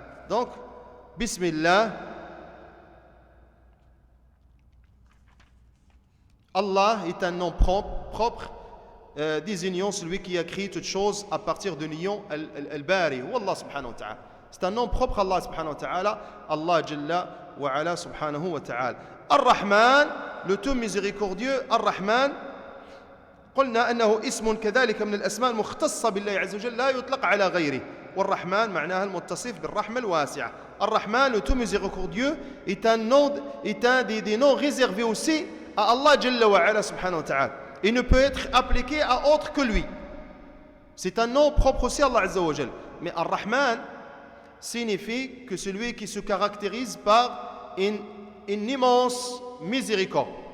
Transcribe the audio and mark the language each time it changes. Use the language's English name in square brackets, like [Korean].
[French] Donc [Arabic] بسم الله. [French] Allah est un nom propre désignant celui qui a créé toutes choses à partir de l'union al-Bari, ou Allah subhanahu wa ta'ala. C'est un nom propre à Allah subhanahu wa ta'ala, Allah jalla wa ala subhanahu wa ta'ala. Ar-Rahman, le tout miséricordieux, Ar-Rahman. [Arabic] قلنا أنه اسم كذلك من الأسماء المختصة بالله عز وجل لا يطلق على غيره. والرحمن معناها المتصف بالرحمة الواسعة. [French] الرحمن, le tout miséricordieux, est un des noms réservés aussi à Allah jalla wa ala subhanahu wa ta'ala. Il ne peut être appliqué à autre que lui. C'est un nom propre aussi à Allah azza wa jal. Mais Ar-Rahman signifie que celui qui se caractérise par une immense miséricorde.